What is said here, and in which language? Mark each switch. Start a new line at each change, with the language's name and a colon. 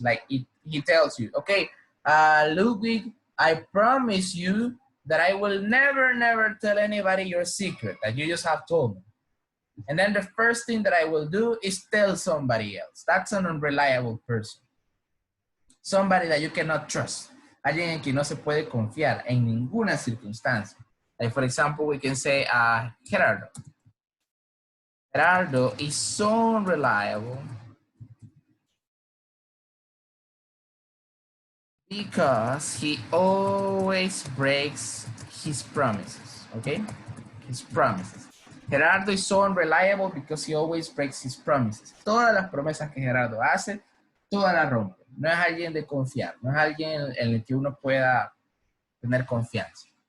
English: Like he tells you, okay, Ludwig, I promise you that I will never tell anybody your secret that you just have told me. And then the first thing that I will do is tell somebody else. That's an unreliable person. Somebody that you cannot trust.
Spanish: Alguien en quien no se puede confiar en ninguna circunstancia.
English: Like for example, we can say Gerardo. Gerardo is so unreliable because he always breaks his promises, okay? His promises. Gerardo is so unreliable because he always breaks his promises.
Spanish: Todas las promesas que Gerardo hace, todas las rompe. No es alguien de confiar, no es alguien en el que uno pueda tener confianza.